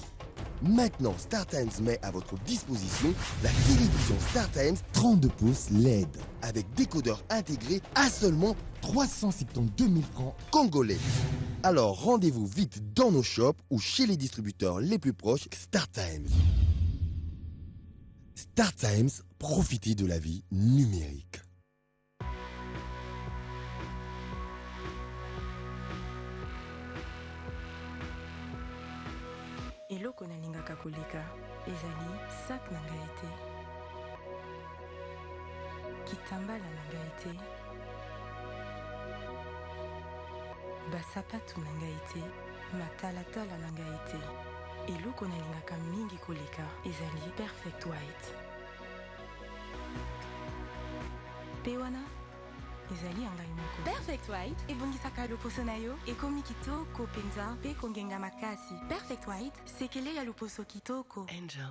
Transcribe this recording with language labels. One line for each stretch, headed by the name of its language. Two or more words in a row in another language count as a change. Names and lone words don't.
French: Maintenant, StarTimes met à votre disposition la télévision StarTimes 32 pouces LED avec décodeur intégré à seulement 372 000 francs congolais. Alors rendez-vous vite dans nos shops ou chez les distributeurs les plus proches StarTimes. StarTimes, profitez de la vie numérique.
Lingala: eloko nalingaka koleka ezali sak na ngai te, kitambala na ngai te, basapatu na ngai te, matalatala na ngai te. Eloko nalingaka mingi koleka ezali perfect white. Pe wana ezali ya ngai moko. Perfect white ebongisaka loposo na yo ekomi kitoko penza mpe kongenga makasi. Perfect white sekele ya loposo kitoko. Angel.